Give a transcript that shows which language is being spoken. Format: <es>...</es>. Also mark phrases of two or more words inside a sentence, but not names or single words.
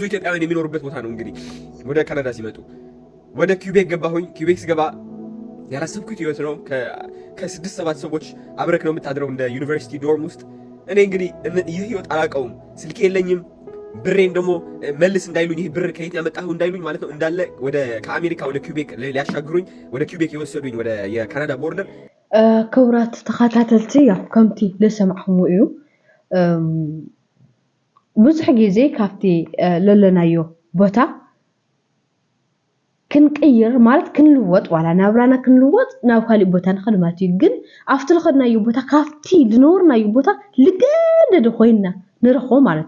<am>ኢትዮጵያውያን የሚኖሩበት ቦታ ነው እንግዲህ ወደ ካናዳ ሲመጡ ወደ ኪውቤክ ገባሁኝ ኪውቤክ ስገባ ያላሰብኩት ህይወት ነው ከ6-7 ሰዎች አብረክ ነው የምታድረው እንደ ዩኒቨርሲቲ ዶርም ውስጥ እኔ እንግዲህ ይህ ህይወት አላውቀውም ስልክ የለኝም ብሬን ደግሞ መልስ እንዳይሉኝ ይሄ ብር ከየት ያመጣሁ እንዳይሉኝ ማለት ነው እንዳለ ወደ ከአሜሪካ ወደ ኪውቤክ ሊያሻግሩኝ ወደ ኪውቤክ የወሰዱኝ ወደ የካናዳ ቦርደር</am> <ti>ክብራት ተኸታተልቲ ያው ከምቲ ለሰማዕኹም እዩ ብዙሕ ግዜ ካብቲ ለለናዮ ቦታ ክንቅይር ማለት ክንልወጥ ዋላ ናብራና ክንልወጥ ናብ ካሊእ ቦታ ንኸልማት እዩ ግን ኣብቲ ልኸድናዮ ቦታ ካብቲ ዝነበርናዮ ቦታ ልገደድ ኮይና ንረኽቦ ማለት</ti>